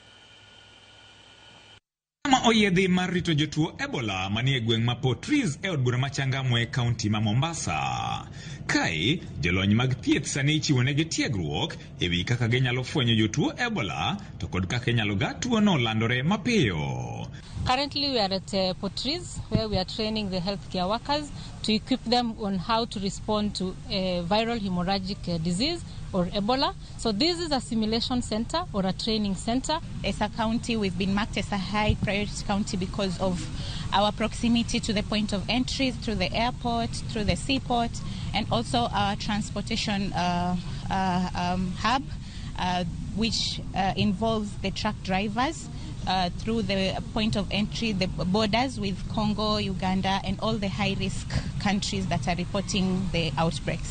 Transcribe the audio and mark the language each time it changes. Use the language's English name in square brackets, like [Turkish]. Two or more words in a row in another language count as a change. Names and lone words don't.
[Luo (Kenya and Tanzania)] Oyiedhi mar rito jotuo Ebola manie gweng' ma Potris e od bura machangamwe kaunti ma Mombasa. Kae, jolony mag thieth sani ichiwo negi tiegruok ewi kaka ginyalo fwenyo jotuo Ebola to kod kaka inyalo ga tuono landore mapiyo. [English] Currently we are at Potris where we are training the healthcare workers to equip them on how to respond to a viral hemorrhagic disease or Ebola. So this is a simulation center or a training center. As a county, we've been marked as a high priority county because of our proximity to the point of entry through the airport, through the seaport, and also our transportation hub, which involves the truck drivers through the point of entry, the borders with Congo, Uganda, and all the high-risk countries that are reporting the outbreaks.